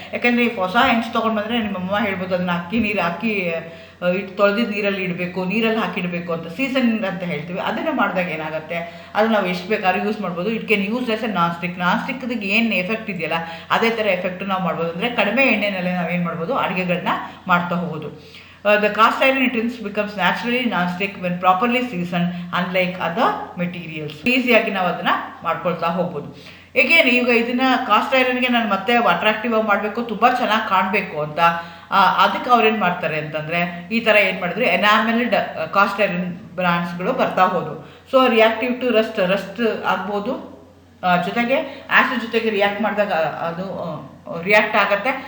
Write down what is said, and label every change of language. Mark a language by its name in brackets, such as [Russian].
[Kannada] ಯಾಕಂದರೆ ಈ ಹೊಸ ಹೆಂಚು ತೊಗೊಂಡು ಬಂದರೆ ನಿಮ್ಮಮ್ಮ ಹೇಳ್ಬೋದು ಅದನ್ನು ಹಾಕಿ ಇಟ್ಟು ತೊಳೆದಿದ್ದು ನೀರಲ್ಲಿ ಇಡಬೇಕು, ನೀರಲ್ಲಿ ಹಾಕಿಡಬೇಕು ಅಂತ ಸೀಸನ್ ಅಂತ ಹೇಳ್ತೀವಿ. ಅದನ್ನು ಮಾಡಿದಾಗ ಏನಾಗುತ್ತೆ, ಅದು ನಾವು ಎಷ್ಟು ಬೇಕಾದ್ರೂ ಯೂಸ್ ಮಾಡ್ಬೋದು. [English] it can use as a [Kannada] ನಾನ್ ಸ್ಟಿಕ್ಕಿಗೆ ಏನು ಎಫೆಕ್ಟ್ ಇದೆಯಲ್ಲ ಅದೇ ಥರ ಎಫೆಕ್ಟು ನಾವು ಮಾಡ್ಬೋದು. ಅಂದರೆ ಕಡಿಮೆ ಎಣ್ಣೆನಲ್ಲೇ ನಾವೇನು ಮಾಡ್ಬೋದು, ಅಡುಗೆಗಳನ್ನ ಮಾಡ್ತಾ ಹೋಗೋದು. [English] The cast iron utensils becomes naturally non-stick when properly seasoned, unlike other materials. [Kannada] ಈಸಿಯಾಗಿ ನಾವು ಅದನ್ನು ಮಾಡ್ಕೊಳ್ತಾ ಹೋಗ್ಬೋದು. ಏಕೆಂದರೆ ಈಗ ಇದನ್ನು ಕಾಸ್ಟ್ ಐರನ್ಗೆ ನಾನು ಮತ್ತೆ ಅಟ್ರಾಕ್ಟಿವ್ ಆಗಿ ಮಾಡಬೇಕು, ತುಂಬ ಚೆನ್ನಾಗಿ ಕಾಣಬೇಕು ಅಂತ ಅದಕ್ಕೆ ಅವ್ರೇನು ಮಾಡ್ತಾರೆ ಅಂತಂದರೆ, ಈ ಥರ ಏನು ಮಾಡಿದ್ರು ಎನಾಮೆಲ್ಡ್ ಕಾಸ್ಟ್ ಐರನ್ ಬ್ರ್ಯಾಂಡ್ಸ್ಗಳು ಬರ್ತಾ ಹೋದು. [English] so reactive to rust [Kannada] ಆಗ್ಬೋದು, ಜೊತೆಗೆ ಆ್ಯಸಿಡ್ ಜೊತೆಗೆ ರಿಯಾಕ್ಟ್ ಮಾಡಿದಾಗ ಅದು ರಿಯಾಕ್ಟ್ ಆಗುತ್ತೆ.